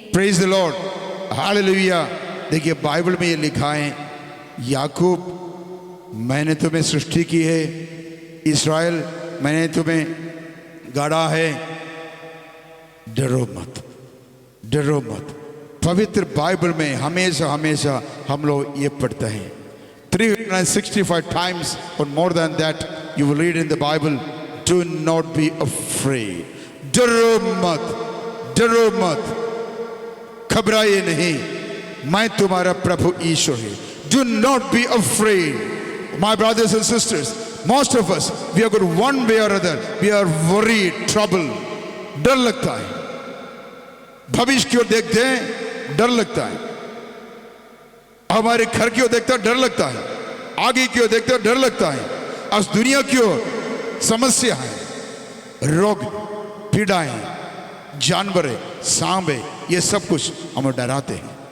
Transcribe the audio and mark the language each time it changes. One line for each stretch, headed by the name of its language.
English: Praise the lord, hallelujah.
Hindi: देखिए Bible में ये लिखा है, याकूब मैंने तुम्हें सृष्टि की है, इस्राएल मैंने तुम्हें गाड़ा है, डरो मत, डरो मत. पवित्र बाइबल में हमेशा हमेशा हम लोग ये पढ़ते हैं
English: 365 times or more than that you will read in the Bible, do not be afraid.
Hindi: डरो मत, डरो मत, घबराइए नहीं, मैं तुम्हारा प्रभु ईश्वर हूँ.
English: Do not be afraid. My brothers and sisters, most of us, we have got one way or other, we are worried, troubled.
Hindi: डर लगता है, भविष्य की ओर देखते हैं, डर लगता है, हमारे घर की ओर देखते हैं, डर लगता है, आगे की ओर देखते हैं, डर लगता है, आज दुनिया की ओर समस्या है, रोग, पीड़ाएं, जानवर, सांप, ये सब कुछ हमें डराते हैं.